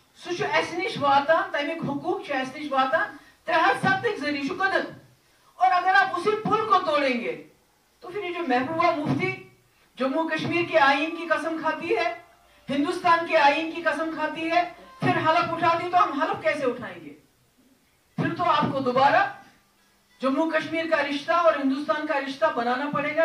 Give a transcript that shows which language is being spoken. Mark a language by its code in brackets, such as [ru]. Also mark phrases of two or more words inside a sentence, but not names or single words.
[ks] सु नश वातान तमिक हुकूक अस नश वातान 370 जरिए कदर। [hi] और अगर आप उसी पुल को तोड़ेंगे तो फिर ये जो महबूबा मुफ्ती जम्मू कश्मीर के आईन की कसम खाती है, हिंदुस्तान के आईन की कसम खाती है, फिर हलफ उठाती तो हम हलफ कैसे उठाएंगे? फिर तो आपको दोबारा जम्मू कश्मीर का रिश्ता और हिंदुस्तान का रिश्ता बनाना पड़ेगा।